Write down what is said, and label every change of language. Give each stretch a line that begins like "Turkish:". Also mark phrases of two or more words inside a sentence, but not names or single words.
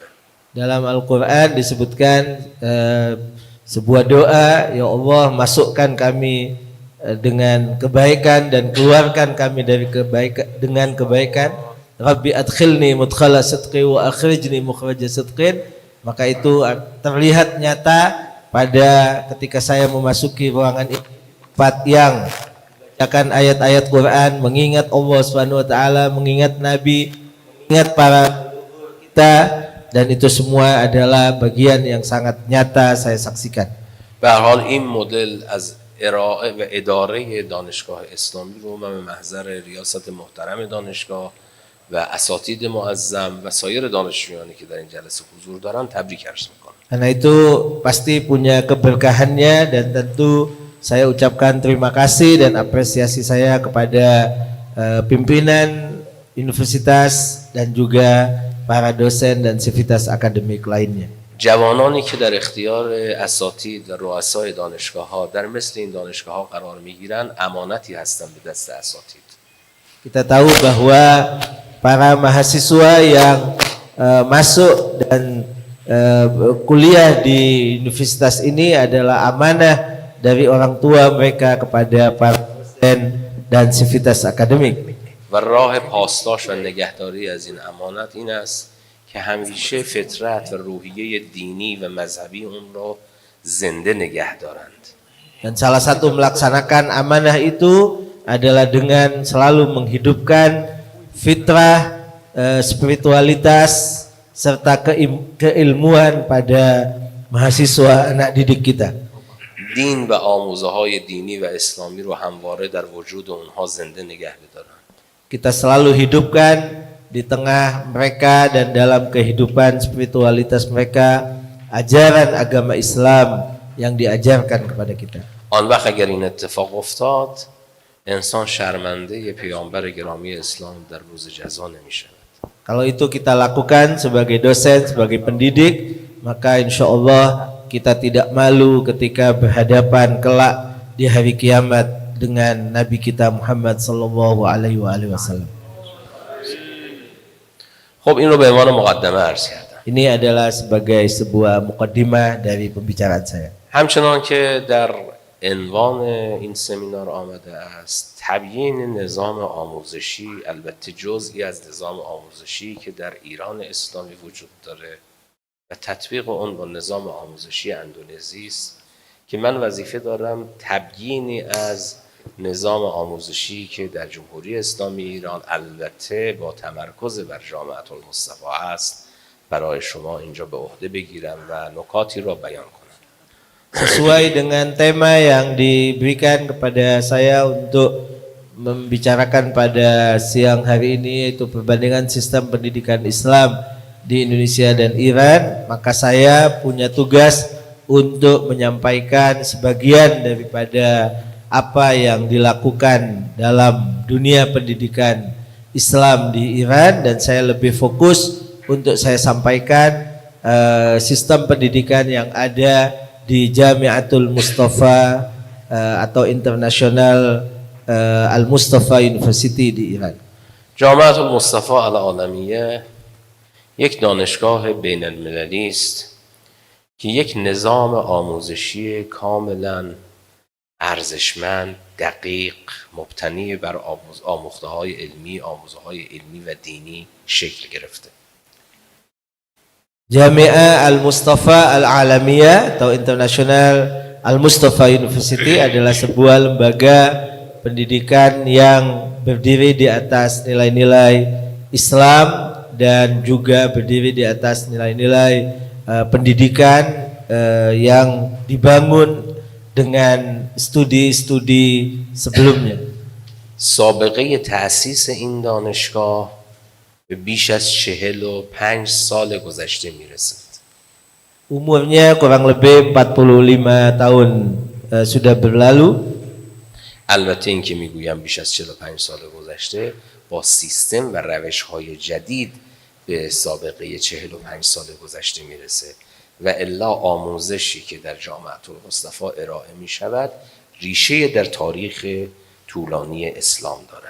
Indonesian: Dalam Al-Quran disebutkan sebuah doa, ya Allah masukkan kami dengan kebaikan dan keluarkan kami dari kebaikan dengan kebaikan.
Arabic: رب أدخلني مدخل صدق وأخرجني مخرج صدق.
Indonesian: Maka itu terlihat nyata pada ketika saya memasuki ruangan ini, tempat yang membacakan ayat-ayat Quran, mengingat Allah
Arabic: سبحانه وتعالى,
Indonesian: mengingat Nabi, mengingat para kita, dan itu semua adalah bagian yang sangat nyata saya saksikan.
Persian: به هر حال این مدل از ارائه و اداره دانشگاه اسلامی رو من به محضر ریاست محترم دانشگاه و اساتید معظم و سایر دانشجویانی که در این جلسه حضور دارن تبریک عرض میکنم.
Indonesian: Karena itu pasti punya keberkahannya, dan tentu saya ucapkan terima kasih dan apresiasi saya kepada pimpinan universitas dan juga para dosen dan sivitas akademik lainnya.
Persian: جوانانی که در اختیار اساتید و رؤسای دانشگاه‌ها در مثل این دانشگاه‌ها قرار می‌گیرند امانتی هستند به دست اساتید.
Indonesian: Kita tahu bahwa para mahasiswa yang masuk dan kuliah di universitas ini adalah amanah dari orang tua mereka kepada para dosen dan sivitas akademik.
Persian: و راه پاسداشت و نگهداری از این امانت این است که همیشه فطرت و روحیه دینی و مذهبی اون را زنده نگه دارند.
Indonesian: Dan salah satu melaksanakan amanah itu adalah dengan selalu menghidupkan fitrah, spiritualitas serta keilmuan pada mahasiswa anak didik kita.
Persian: دین و آموزه‌های دینی و اسلامی رو همواره در وجود اونها زنده نگه بدارند.
Indonesian: Kita selalu hidupkan di tengah mereka dan dalam kehidupan spiritualitas mereka ajaran agama Islam yang diajarkan kepada kita.
Persian: آن وقت اگر این اتفاق افتاد انسان شرمنده پیامبر گرامی اسلام در روز جزا نمی‌شود.
Indonesian: Kalau itu kita lakukan sebagai dosen, sebagai pendidik, maka
Arabic: إن شاء الله
Indonesian: kita tidak malu ketika berhadapan kelak di hari kiamat dengan Nabi kita Muhammad
Arabic: صلى الله عليه وسلم.
Persian: خب این رو به عنوان مقدمه عرض کردم.
Indonesian: Ini adalah sebagai sebuah mukaddimah dari pembicaraan saya.
Persian: همچنان که در عنوان این سمینار آمده است تبیین نظام آموزشی، البته جزئی از نظام آموزشی که در ایران اسلامی وجود داره و تطبیق اون با نظام آموزشی اندونزی است که من وظیفه دارم تبیینی از نظام آموزشی که در جمهوری اسلامی ایران البته با تمرکز بر جامعة المصطفى است برای شما اینجا به عهده بگیرم و نکاتی را بیان کنم.
Indonesian: Sesuai dengan tema yang diberikan kepada saya untuk membicarakan pada siang hari ini, yaitu perbandingan sistem pendidikan Islam di Indonesia dan Iran, maka saya punya tugas untuk menyampaikan sebagian daripada apa yang dilakukan dalam dunia pendidikan Islam di Iran, dan saya lebih fokus untuk saya sampaikan sistem pendidikan yang ada di Jamiatul Mustafa atau International Al-Mustafa University di Iran.
Persian: جامعة المصطفى العالمیه یک دانشگاه بین المللی است که یک نظام آموزشی کاملا ارزشمند، دقیق، مبتنی بر آموخته‌های علمی، آموزه‌های علمی و دینی شکل گرفته.
Indonesian: Jami'ah Al-Mustafa Al-Alamiyah atau International Al-Mustafa University adalah sebuah lembaga pendidikan yang berdiri di atas nilai-nilai Islam dan juga berdiri di atas nilai-nilai pendidikan yang dibangun dengan studi-studi sebelumnya.
Persian: سابقه تأسیس این دانشگاه به بیش از 45 سال گذشته میرسد.
Indonesian: Umurnya kurang lebih 45 tahun sudah berlalu.
Persian: البته این که میگویم بیش از 45 سال گذشته با سیستم و روش‌های جدید به سابقه 45 سال گذشته میرسه و الا آموزشی که در جامعة المصطفى ارائه میشود ریشه در تاریخ طولانی اسلام دارد.